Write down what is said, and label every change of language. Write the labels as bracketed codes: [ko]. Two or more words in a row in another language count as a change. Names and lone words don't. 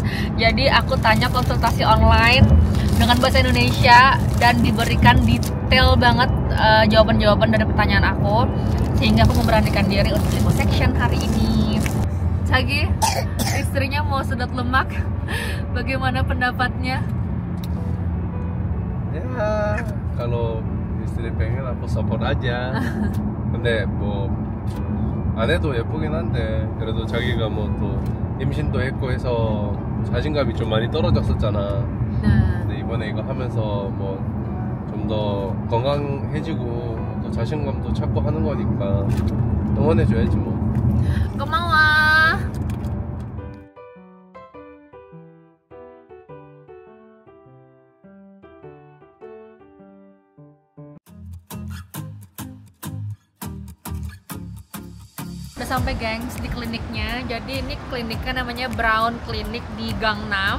[id] Jadi aku tanya konsultasi online dengan bahasa Indonesia dan diberikan detail banget jawaban-jawaban dari pertanyaan aku, sehingga aku memberanikan diri untuk liposuction hari ini. Cagi, istrinya mau sedot lemak, bagaimana pendapatnya? Ya, kalau istri pengen aku support aja. [ko] 근데 뭐 아내도 예쁘긴 한데 그래도 자기가 뭐 또 임신도 했고 해서 자신감이 좀 많이 떨어졌었잖아. 근데 이번에 이거 하면서 뭐 좀 더 건강해지고 또 자신감도 찾고 하는 거니까 응원해줘야지 뭐. 고마워. [id] Udah sampai, gengs, di kliniknya. Jadi ini kliniknya namanya Brown Clinic di Gang 6.